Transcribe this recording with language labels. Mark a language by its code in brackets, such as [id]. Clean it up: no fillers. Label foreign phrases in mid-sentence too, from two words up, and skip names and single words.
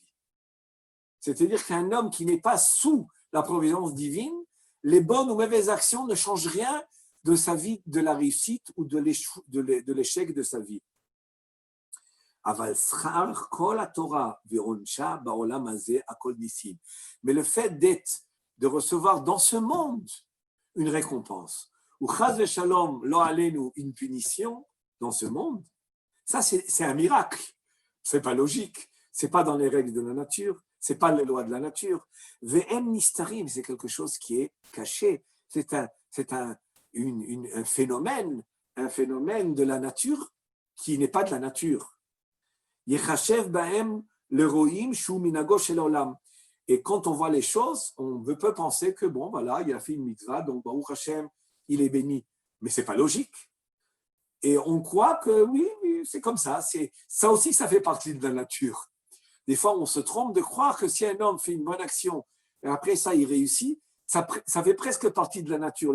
[fr] C'est-à-dire qu'un homme qui n'est pas sous la providence divine, les bonnes ou mauvaises actions ne changent rien de sa vie, de la réussite ou de l'échec de sa vie. Mais le fait de recevoir dans ce monde une récompense, ou [he] חס ושלום לא עלינו, [fr] une punition dans ce monde, ça c'est un miracle. C'est pas logique, c'est pas dans les règles de la nature, c'est pas les lois de la nature. [he] והם נסתרים, [fr] c'est quelque chose qui est caché, c'est un phénomène de la nature qui n'est pas de la nature. [he] יחשב בהם הרואים שהוא מנהגו של עולם. [fr] Et quand on voit les choses, on peut penser que bon, voilà, il a fait une mitzvah, donc [he] ברוך השם, [fr] il est béni. Mais c'est pas logique. Et on croit que oui, c'est comme ça. Ça aussi, ça fait partie de la nature. Des fois, on se trompe de croire que si un homme fait une bonne action et après ça, il réussit, ça fait presque partie de la nature.